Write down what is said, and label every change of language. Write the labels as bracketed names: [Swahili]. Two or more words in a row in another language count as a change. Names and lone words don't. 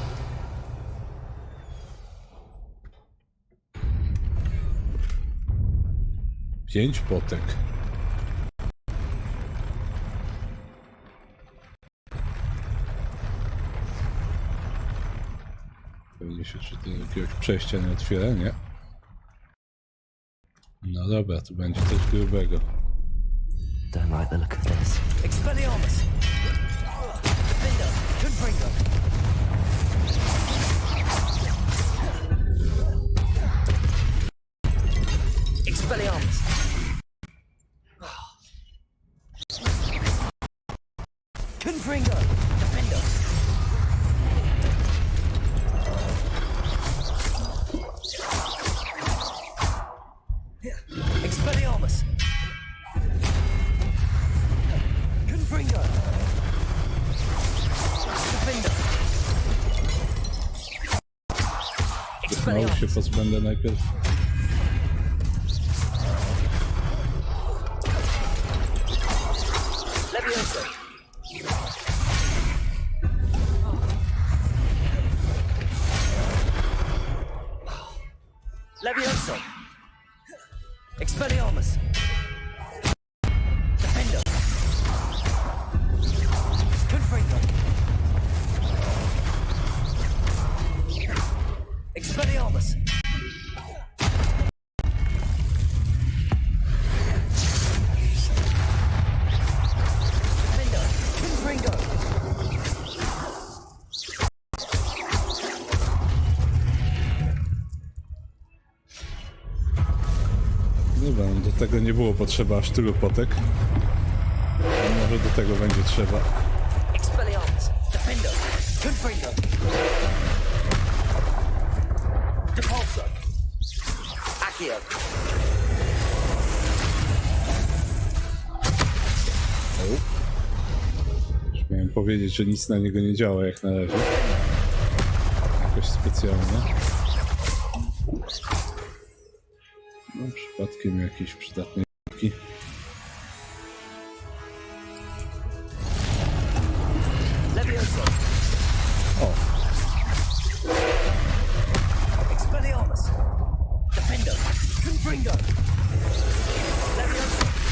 [Polish] 5 potek. Pewnie się czy to jakiegoś przejścia nie otwiera, nie? No dobra, tu będzie coś grubego. [English] Don't like the look of this. [Polish] Expelliarmus! Defender! Confringo! Expelliarmus! Confringo! Defender! Expelliarmus! Confringo! Defender! Mało się pozbędę najpierw. Levioso! Levioso! Expelliarmus! Defender! Confringo! Expelliarmus! Defender! Confringo! Dobra, no do tego nie było potrzeba aż tylu potek. A może do tego będzie trzeba. Expelliarmus! Defender! Confringo! Depulso! Accio! Już miałem powiedzieć, że nic na niego nie działa jak na razie. Jakoś specjalnie. No przypadkiem jakieś przydatne jaki. Levioso! O! Expelliarmus! Defender! Confringo! Levioso!